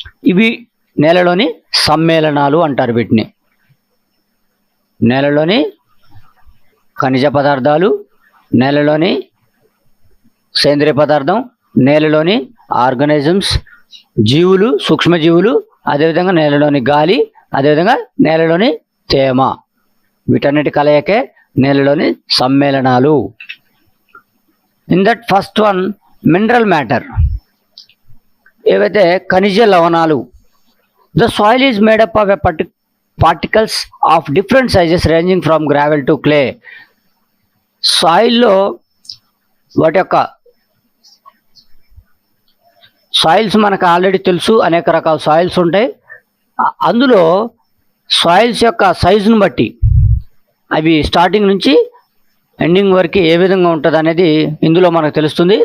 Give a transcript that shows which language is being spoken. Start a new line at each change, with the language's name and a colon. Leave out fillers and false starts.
Telugu: ఇవి నేలలోని సమ్మేళనాలు అంటారు. వీటిని నేలలోని ఖనిజ పదార్థాలు, నేలలోని సేంద్రియ పదార్థం, నేలలోని ఆర్గానిజమ్స్, జీవులు, సూక్ష్మజీవులు, అదేవిధంగా నేలలోని గాలి, అదేవిధంగా నేలలోని తేమ, వీటన్నిటి కలయికే నేలలోని సమ్మేళనాలు.
English: In that first one, mineral matter, ఏవైతే ఖనిజ లవణాలు. The soil is made up of a particles of different sizes ranging from gravel to clay. సాయిల్లో
Telugu: వాటి యొక్క సాయిల్స్ మనకు ఆల్రెడీ తెలుసు, అనేక రకాల సాయిల్స్ ఉంటాయి. అందులో సాయిల్స్ యొక్క సైజును బట్టి అవి స్టార్టింగ్ నుంచి ఎండింగ్ వరకు ఏ విధంగా ఉంటుంది అనేది ఇందులో మనకు తెలుస్తుంది.